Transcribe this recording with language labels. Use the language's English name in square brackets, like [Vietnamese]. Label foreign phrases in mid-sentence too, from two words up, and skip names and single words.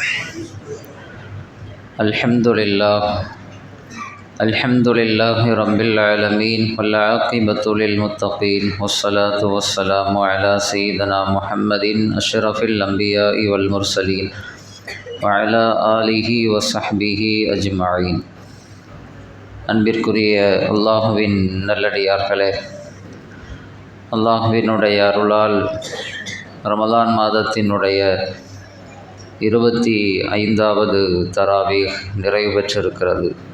[Arabic] الحمد لله رب العالمين والعاقبة للمتقين والصلاة والسلام على سيدنا محمد أشرف الأنبياء والمرسلين وعلى آله وصحبه أجمعين. [Tamil] அன்பிற்குரிய அல்லாஹுவின் நல்லடியார்களே, அல்லாஹுவினுடைய அருளால் ரமலான் மாதத்தினுடைய 25வது தராவீஹ் நிறைவு பெற்றிருக்கிறது.